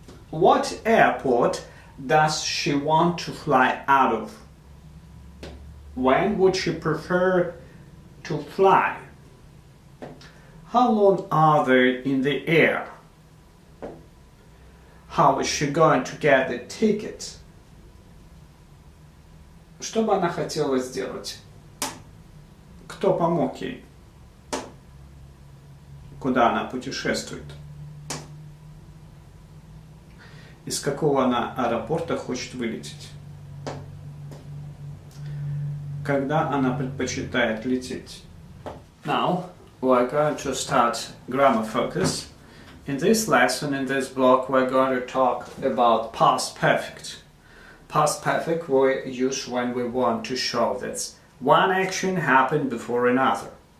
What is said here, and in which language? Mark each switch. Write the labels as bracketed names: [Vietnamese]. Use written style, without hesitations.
[English] What airport does she want to fly out of? When would she prefer to fly? How long are they in the air? How is she going to get the ticket? [Russian] Что бы она хотела сделать? Кто помог ей? Куда она путешествует? Из какого она аэропорта хочет вылететь? Когда она предпочитает лететь? [English] Now, we're going to start grammar focus. In this lesson, in this block, we're going to talk about past perfect. Past perfect we use when we want to show that one action happened before another.